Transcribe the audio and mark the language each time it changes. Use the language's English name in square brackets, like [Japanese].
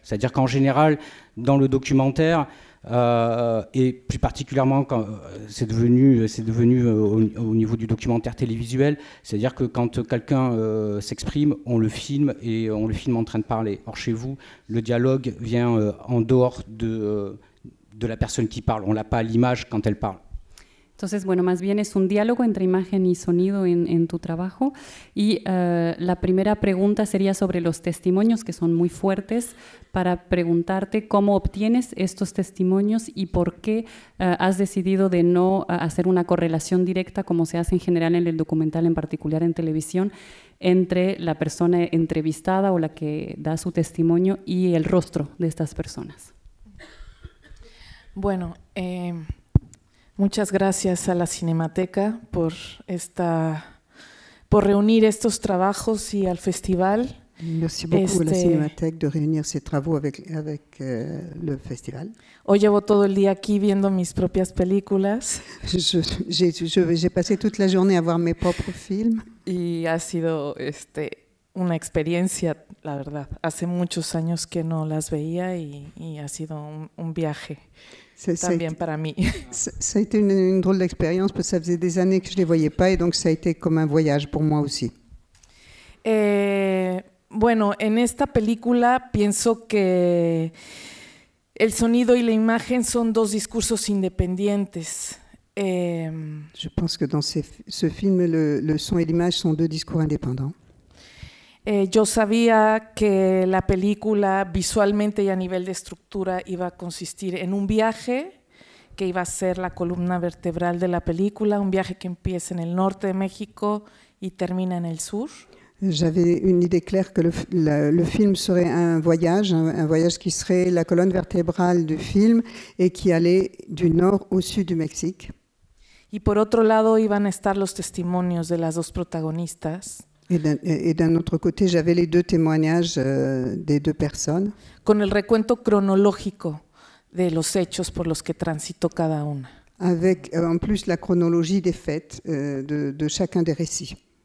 [French] C'est-à-dire qu'en général, dans le documentaire, et plus particulièrement quand c'est devenu au niveau du documentaire télévisuel, c'est-à-dire que quand quelqu'un s'exprime, on le filme et on le filme en train de parler. Or chez vous, le dialogue vient en dehors de la personne qui parle. On n'a pas l'image quand elle parle. [Spanish] Entonces, bueno, más bien es un diálogo entre imagen y sonido en tu trabajo. Y la primera pregunta sería sobre los testimonios, que son muy fuertes, para preguntarte cómo obtienes estos testimonios y por qué has decidido de no hacer una correlación directa, como se hace en general en el documental, en particular en televisión, entre la persona entrevistada o la que da su testimonio y el rostro de estas personas. Bueno, muchas gracias a la Cinemateca por reunir estos trabajos y al festival. [French] Merci beaucoup à la Cinémathèque de réunir ces travaux avec le festival. [Spanish] Hoy llevo todo el día aquí viendo mis propias películas. [French] J'ai passé toute la journée à voir mes propres films. [Spanish] Y ha sido una experiencia, la verdad. Hace muchos años que no las veía y ha sido un viaje también para mí. [French] Ça a été une drôle d'expérience parce que ça faisait des années que je ne les voyais pas et donc ça a été comme un voyage pour moi aussi. [Spanish] Bueno, en esta película pienso que el sonido y la imagen son dos discursos independientes. [French] Je pense que dans ce film, le son et l'image sont deux discours indépendants. [Spanish] Yo sabía que la película visualmente y a nivel de estructura iba a consistir en un viaje que iba a ser la columna vertebral de la película, un viaje que empieza en el norte de México y termina en el sur. [French] J'avais une idée claire que le film serait un voyage qui serait la colonne vertébrale du film et qui allait du nord au sud du Mexique. [Spanish] Y por otro lado iban a estar los testimonios de las dos protagonistas. [French] Et d'un autre côté, j'avais les deux témoignages des deux personnes. [Spanish] Con el recuento cronológico de los hechos por los que transitó cada una. [French] Avec en plus la chronologie des faits de chacun des récits.